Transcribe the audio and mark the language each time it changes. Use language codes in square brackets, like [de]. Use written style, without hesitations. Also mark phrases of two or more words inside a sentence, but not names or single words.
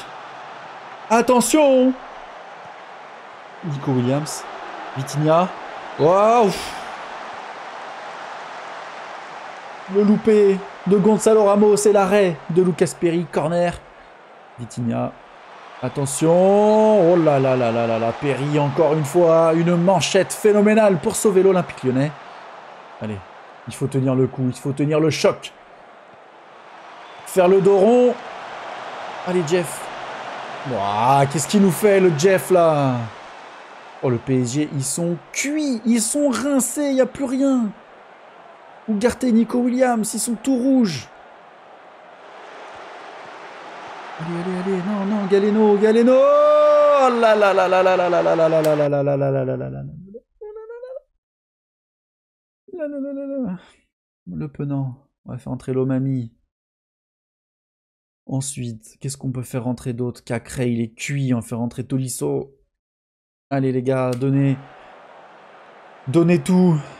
[fr] Attention! Nico Williams. Vitinha. Waouh! Le loupé de Gonzalo Ramos et l'arrêt de Lucas Perry. Corner. Vitinha. Attention. Oh là là là là là là. Perry encore une fois. Une manchette phénoménale pour sauver l'Olympique Lyonnais. Allez. Il faut tenir le coup. Il faut tenir le choc. Faire le dos rond. Allez, Jeff. Ouah, qu'est-ce qu'il nous fait, le Jeff, là? Oh, le PSG, ils sont cuits. Ils sont rincés. Il n'y a plus rien. Ugarte, Nico Williams, ils sont tout rouges. Allez, non, non, Galeno, Galeno. Oh là là là là là là là là là là là là là là là là là là. Le penant. On va faire entrer l'Omami. Ensuite, qu'est-ce qu'on peut faire rentrer d'autre? Cacré, il est cuit. On fait rentrer Tolisso. Allez, les gars, donnez. Donnez tout.